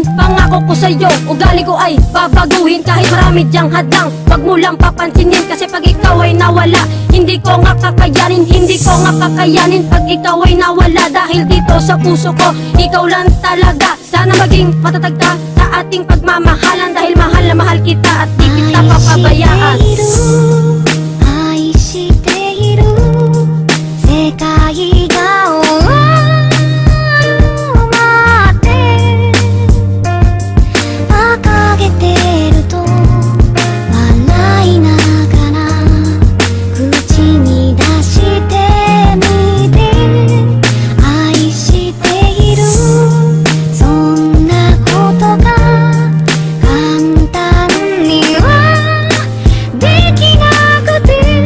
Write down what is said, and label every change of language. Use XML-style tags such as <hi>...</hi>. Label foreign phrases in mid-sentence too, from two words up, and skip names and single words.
<tl>Pangako ko sa'yo, ugali ko ay babaguhin. Kahit marami diyang hadlang, wag mo lang papansinin. Kasi pag ikaw ay nawala, hindi ko nga kakayanin. Hindi ko nga kakayanin pag ikaw ay nawala. Dahil dito sa puso ko, ikaw lang talaga. Sana maging matatag ka sa ating pagmamahalan, dahil mahal na mahal kita at di kita papabayaan.</tl> <ja>愛している世界が終わるまで掲げてると笑いながら口に出してみて、愛しているそんなことが簡単にはできなくて、</ja>